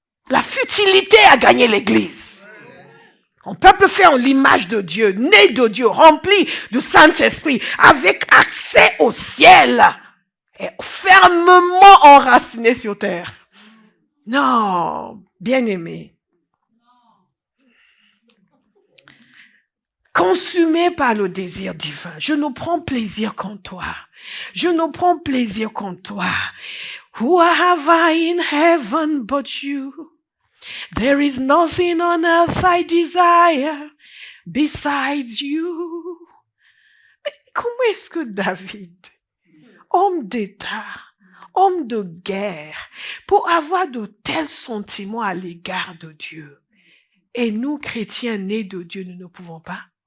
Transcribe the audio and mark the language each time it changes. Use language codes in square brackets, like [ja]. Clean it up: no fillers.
[fr] La futilité a gagné l'église. Un peuple fait en l'image de Dieu, né de Dieu, rempli du Saint-Esprit, avec accès au ciel, et fermement enraciné sur terre. Non, bien-aimé. Consumé par le désir divin, je ne prends plaisir qu'en toi. Je ne prends plaisir qu'en toi. [en] Who have I in heaven but you? There is nothing on earth I desire besides you. [fr] Mais comment est-ce que David, homme d'État, homme de guerre, pour avoir de tels sentiments à l'égard de Dieu, et nous, chrétiens nés de Dieu, nous ne pouvons pas?